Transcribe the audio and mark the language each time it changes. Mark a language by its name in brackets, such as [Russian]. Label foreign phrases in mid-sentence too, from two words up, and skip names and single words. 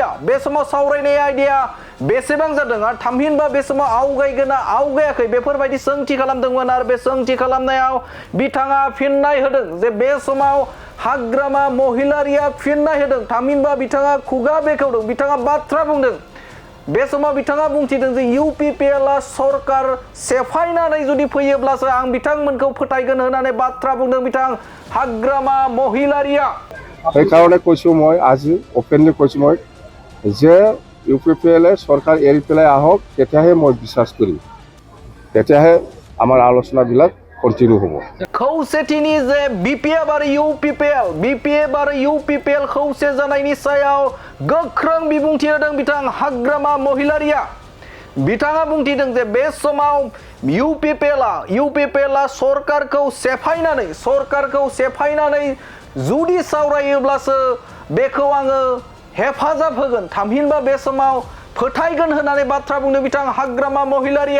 [Bodo] बे समाव सावरायनाय आयदाया बेसेबां जादों आरो थामहिनबा बे समाव आवगायगोना आवगायाखै बेफोरबायदि सोंथि खालामदोंमोन आरो बे सोंथि खालामनायाव बिथाङा फिननाय होदों जे बे समाव हाग्रामा महिलारिया फिननाय होदों। थामहिनबा बिथाङा खुगा बेखेवदों, बिथाङा बाथ्रा बुंदों। बे समाव बिथाङा बुंथिदों जे इउपिपिएलआ सरकार सेफायनानै जुदि फैयोब्लासो आं बिथांमोनखौ फोथायगोन होननानै बाथ्रा बुंदों बिथां हाग्रामा महिलारिया। [Assamese] সেই কারণে কৈছোঁ মই আজি অপেনলি কৈছোঁ মই যে ইউপিপিএলে চৰকাৰ এৰি পেলাই আহক, তেতিয়াহে মই বিশ্বাস কৰিম, তেতিয়াহে আমাৰ আলোচনাবিলাক কণ্টিনিউ হ'ব। [Bodo] खौसेथिनि जे बिपिएफ आरो इउपिपिएल खौसे जानायनि सायाव गोख्रों बिबुंथि होदों बिथां हाग्रामा महिलारिया। बिथाङा बुंथिदों जे बे समाव इउपिपिएलआ सरकारखौ सेफायनानै जुदि सावरायोब्लासो बेखौ आङो हेफाजाब होगोन, थामहिनबा बे समाव फोथायगोन होननानै बाथ्रा बुंदों बिथां हाग्रामा महिलारिया।